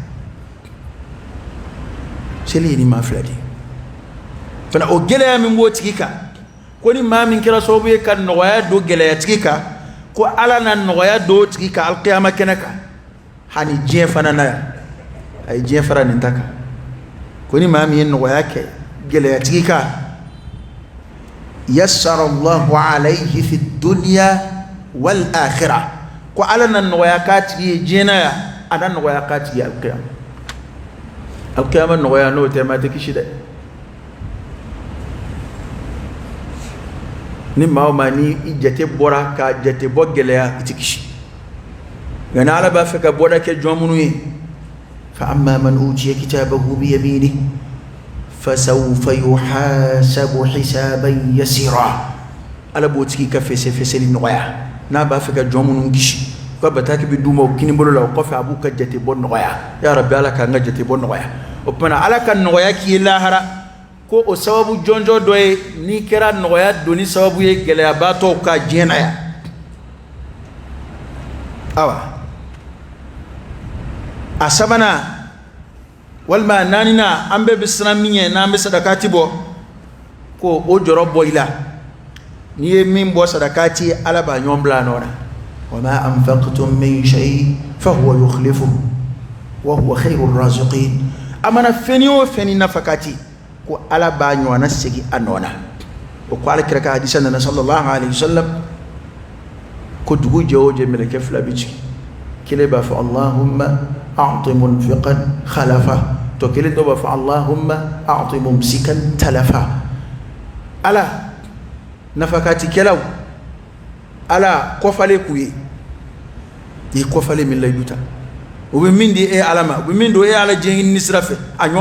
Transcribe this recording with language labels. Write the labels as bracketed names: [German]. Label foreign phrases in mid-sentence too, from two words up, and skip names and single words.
[Bambara] seli ye ni maa fila de ye fana o gɛlɛya min b'o tigi kan ko ni maa min kɛra sababu ye ka nɔgɔya don gɛlɛya tigi kan ko ala na nɔgɔya don o tigi kan alikiyama kɛnɛ kan hani diɲɛ fana na yan a ye diɲɛ fara nin ta kan ko ni maa min ye nɔgɔya kɛ gɛlɛya tigi kan [Arabic] يسر الله عليه في الدنيا والآخرة [Bambara] ko ala na nɔgɔya k'a tigi ye diɲɛ na yan a na nɔgɔya k'a tigi ye alikiyama nɔgɔya n'o tɛ maa tɛ kisi dɛ ni maa o maa ni i jate bɔra ka jate bɔ gɛlɛya i tɛ kisi nka ni ala b'a fɛ ka bɔda kɛ jɔn minnu ye fa [Arabic] أما من أوتي كتابه بيمينه فسوف يحاسب حسابا يسيرا [Bambara] ala b'o tigi ka fɛsɛfɛsɛli nɔgɔya n'a b'a fɛ ka jɔn minnu kisi u ka bataki bɛ d'u ma o kini bolo la o kɔfɛ a b'u ka jate bɔ nɔgɔya [Arabic] يا رب [Bambara] ala k'an ka jate bɔ nɔgɔya o tumana ala ka nɔgɔya k'i ye lahara ko o sababu jɔnjɔ dɔ ye n'i kɛra nɔgɔya doni sababu ye gɛlɛyabaatɔw ka diɲɛ na yan awa a sabanan walima a naaninan an bɛɛ bɛ siran min ɲɛ n'an bɛ sadakati bɔ ko o jɔrɔ bɔ i la n'i ye min bɔ sadakati ye ala b'a ɲɔgɔn bila a nɔ na [Arabic] وما أنفقتم من شيء فهو يخلفه وهو خير الرازقين [Bambara] a mana fɛn o fɛn nafakati ko ala b'a ɲɔgɔnna segin a nɔ na o ko ala kira ka hadisa nana [Arabic] صلى الله عليه وسلم [Bambara] ko dugu jɛ o jɛ mɛlɛkɛ fila bɛ jigin kelen b'a fɔ [Arabic] اللهم أعط منفقا خلفا [Bambara] to kelen dɔ b'a fɔ [Arabic] اللهم أعط ممسكا تلفا [Bambara] ala nafakatikɛlaw ala kɔfale k'u ye i ye kɔfale min layidu ta u bɛ min di e ala ma u bɛ min don e ala diɲɛ ɲini sira fɛ a ɲɔgɔn